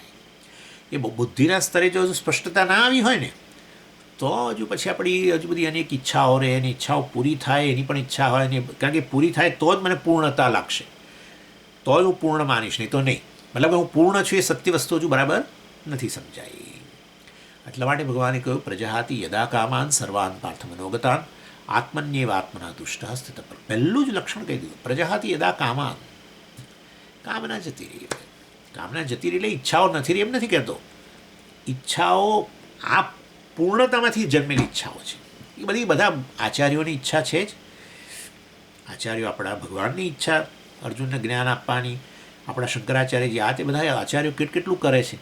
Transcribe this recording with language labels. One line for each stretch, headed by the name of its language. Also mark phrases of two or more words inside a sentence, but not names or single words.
Gujarati: એ બુદ્ધિના સ્તરે જો હજુ સ્પષ્ટતા ના આવી હોય ને તો હજુ પછી આપણી હજુ બધી અનેક ઈચ્છાઓ રહે, એની ઈચ્છાઓ પૂરી થાય, એની પણ ઈચ્છા હોય ને, કારણ કે પૂરી થાય તો જ મને પૂર્ણતા લાગશે, તો જ હું પૂર્ણ માનીશ, નહીં તો નહીં. મતલબ હું પૂર્ણ છું એ સત્ય વસ્તુ હજુ બરાબર નથી સમજાઈ. એટલા માટે ભગવાને કહ્યું
Sanskrit: પ્રજાહાતિ યદા કામાન સર્વાન પાર્થ મનોગતાન આત્મન્યેવ આત્મના તુષ્ટ સ્થિત.
Gujarati: પહેલું જ લક્ષણ કહી દીધું,
Sanskrit: પ્રજાહાતિ યદા કામાન.
Gujarati: કામના જતી રહી. કામના જતી રહી એટલે ઈચ્છાઓ નથી રહી એમ નથી કહેતો. ઈચ્છાઓ આ પૂર્ણતામાંથી જન્મેલી ઈચ્છાઓ છે. એ બધા આચાર્યોની ઈચ્છા છે જ. આચાર્યો આપણા ભગવાનની ઈચ્છા અર્જુનને જ્ઞાન આપવાની, આપણા શંકરાચાર્યજી આ તે બધા આચાર્યો કેટલું કરે છે.